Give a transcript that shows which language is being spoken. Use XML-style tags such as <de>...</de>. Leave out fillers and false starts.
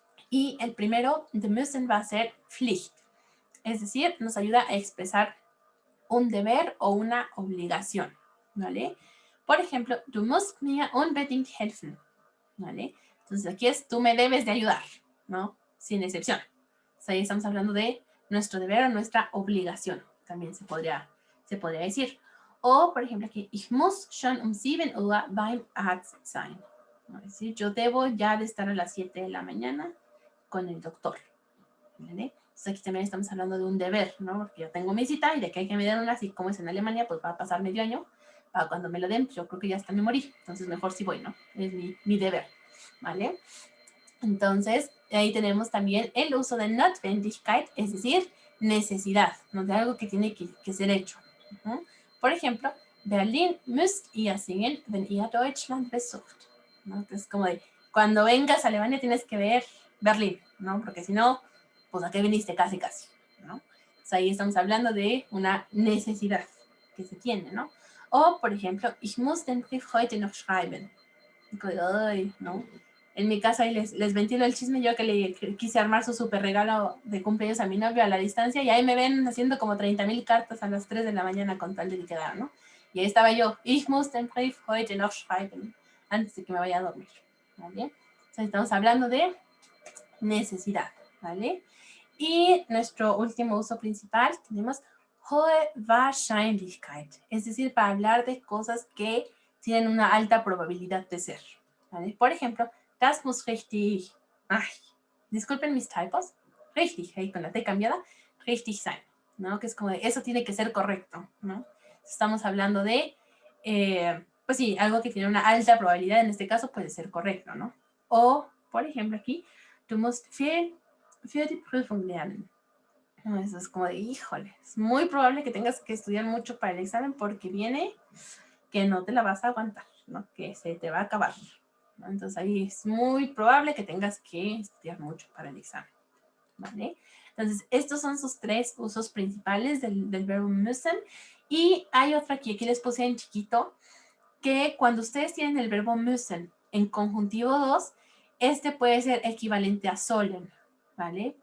<es>Y el primero de müssen va a ser Pflicht. Es decir, nos ayuda a expresar un deber o una obligación, ¿vale? Por ejemplo,</es> <de>du musst mir unbedingt helfen,</de> <es>¿vale? Entonces aquí es, tú me debes de ayudar, ¿no? Sin excepción. Entonces ahí estamos hablando de nuestro deber o nuestra obligación, también se podría decir. O, por ejemplo, aquí,</es> <de>ich muss schon um 7 Uhr beim Arzt sein.</de> <es>¿No? Es decir, yo debo ya de estar a las 7 de la mañana con el doctor, ¿vale? Entonces aquí también estamos hablando de un deber, ¿no? Porque yo tengo mi cita y de que hay que me den una, así como es en Alemania, pues va a pasar medio año. Para cuando me lo den, pues yo creo que ya hasta me morí. Entonces mejor si voy, ¿no? Es mi deber, ¿vale? Entonces, Y ahí tenemos también el uso de Notwendigkeit, es decir, necesidad, ¿no? De algo que tiene que ser hecho. Por ejemplo,</es> <de>Berlin müsst ihr singen, wenn ihr Deutschland besucht.</de> <es>¿No? Entonces, como de, cuando vengas a Alemania tienes que ver Berlín, ¿no? Porque si no, pues a qué viniste casi, ¿no? Entonces, ahí estamos hablando de una necesidad que se tiene, ¿no? O, por ejemplo,</es> <de>ich muss den Brief heute noch schreiben.</de> <es>Ay, ¿no? En mi caso ahí les ventilo el chisme, yo que le quise armar su super regalo de cumpleaños a mi novio a la distancia, y ahí me ven haciendo como 30,000 cartas a las 3 de la mañana con tal de que quedara, ¿no? Y ahí estaba yo,</es> <de>ich muss den Brief heute noch schreiben,</de> <es>antes de que me vaya a dormir, ¿vale? Entonces estamos hablando de necesidad, ¿vale? Y nuestro último uso principal tenemos hohe Wahrscheinlichkeit, es decir, para hablar de cosas que tienen una alta probabilidad de ser, ¿vale? Por ejemplo,</es> <de>das muss richtig,</de> <es>ay, disculpen mis typos, richtig, ahí con la T cambiada,</es> <de>richtig sein,</de> <es>¿no? Que es como de, eso tiene que ser correcto, ¿no? Estamos hablando de, pues sí, algo que tiene una alta probabilidad, en este caso puede ser correcto, ¿no? O, por ejemplo, aquí,</es> <de>du musst viel für die Prüfung lernen.</de> <es>No, eso es como de, híjole, es muy probable que tengas que estudiar mucho para el examen porque viene que no te la vas a aguantar, ¿no? Que se te va a acabar, ¿no? Entonces ahí es muy probable que tengas que estudiar mucho para el examen, ¿vale? Entonces estos son sus 3 usos principales del verbo müssen, y hay otra aquí les puse en chiquito, que cuando ustedes tienen el verbo müssen en conjuntivo 2, este puede ser equivalente a sollen, ¿vale?</es>